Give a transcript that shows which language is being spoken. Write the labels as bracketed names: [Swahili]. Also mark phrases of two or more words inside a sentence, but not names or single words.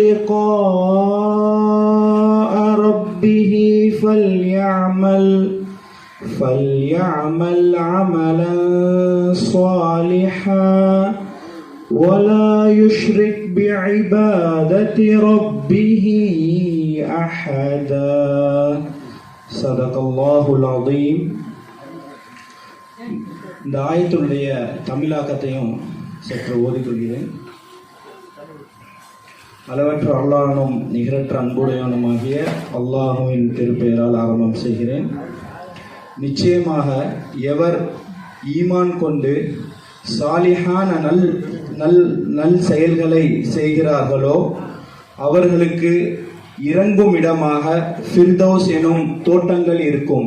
[Arabic] لقاء ربه فليعمل عملا صالحا ولا يشرك بعبادة ربه أحدا. صدق الله العظيم. [Tamil] இந்த ஆயத்துடைய தமிழாக்கத்தையும் சற்று ஓதிக்கொள்கிறேன். அளவற்ற அல்லாஹ்வும் நிகரற்ற அன்புடையவனுமாகிய அல்லாஹுவின் திருப்பெயரால் ஆரம்பம் செய்கிறேன். நிச்சயமாக எவர் ஈமான் கொண்டு சாலிஹான நல் செயல்களை செய்கிறார்களோ அவர்களுக்கு இறங்கும் இடமாக ஃபிர்தௌஸ் எனும் தோட்டங்கள் இருக்கும்.